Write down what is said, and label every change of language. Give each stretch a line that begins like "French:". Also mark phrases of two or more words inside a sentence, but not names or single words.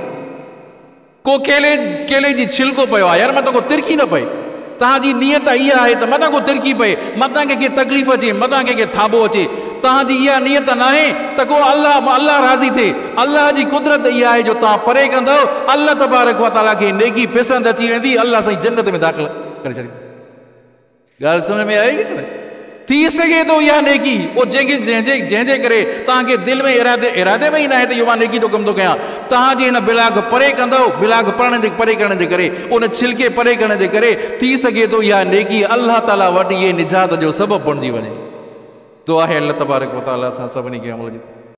Sindhi: को केले जी छिलको पियो आहे, यार मथां को तिरकी न पए। तव्हांजी नियत इहा आहे त मथां को तिरकी पए, मथां कंहिंखे तकलीफ़ अचे, मथां कंहिंखे थाबो अचे। तव्हांजी इहा नियत न आहे त को अल्लाह राज़ी थिए। अल्लाह जी कुदरत इहा आहे जो तव्हां परे कंदव, अल्लाह तबारक व तआला खे नेकी पसंदि अची वेंदी, अल्लाह साईं जन्नत में दाख़िल करे छॾींदो। ॻाल्हि सम्झ में आई न? थी सघे थो इहा नेकी जंहिंजे करे तव्हांखे दिलि में इरादे में ई न आहे त इहो मां नेकी जो कमु थो कयां। तव्हांजी हिन बिलाग परे कंदव, बिलाग परे करण जे करे, उन छिलके परे करण जे करे थी सघे थो इहा नेकी अल्लाह ताला वटि इहे निजात जो सबबु बणिजी वञे। दुआ आहे अल्लाह तबारक व तआला सां सभिनी खे अमल जी